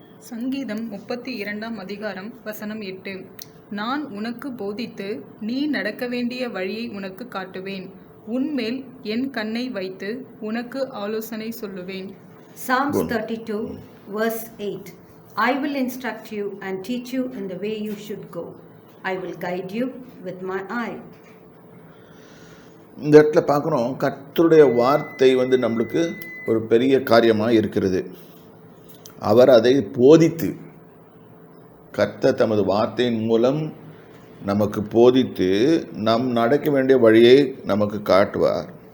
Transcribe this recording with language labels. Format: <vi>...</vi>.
<ta>சங்கீதம் 32 அதிகாரம் வசனம் 8. நான் உனக்கு போதித்து நீ நடக்க வேண்டிய வழியை உனக்கு காட்டுவேன். உன்மேல் என் கண்ணை வைத்து உனக்கு ஆலோசனை சொல்லுவேன்.</ta> <en>Psalms 32 verse 8. I will instruct you and teach you in the way you should go. I will guide you with my eye.</en> <ta>இந்த இடத்துல பார்க்குறோம், கர்த்தருடைய வார்த்தை நம்மளுக்கு ஒரு பெரிய காரியமாக இருக்கிறது. அவர் அதை போதித்து, கர்த்தர் தமது வார்த்தையின் மூலம் நமக்கு போதித்து நம் நடக்க வேண்டிய வழியை நமக்கு காட்டுவார்.</ta>